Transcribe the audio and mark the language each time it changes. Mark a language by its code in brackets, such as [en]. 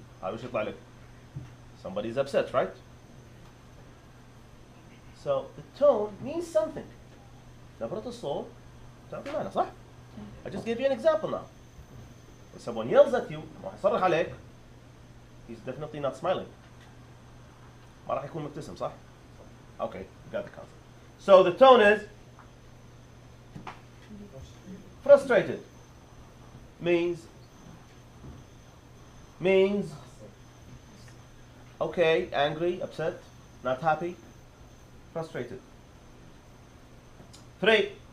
[en] I wish [ar] يطلع لك. [en] Somebody's upset, right? So the tone means something. [ar] نبرة الصوت تعطي معنى صح؟ [en] I just gave you an example now. If someone yells at you [ar] راح يصرخ عليك, [en] he's definitely not smiling. [ar] ما راح يكون مبتسم صح؟ [en] Okay, got the concept. So the tone is frustrated. Means okay, angry, upset, not happy, frustrated. 3.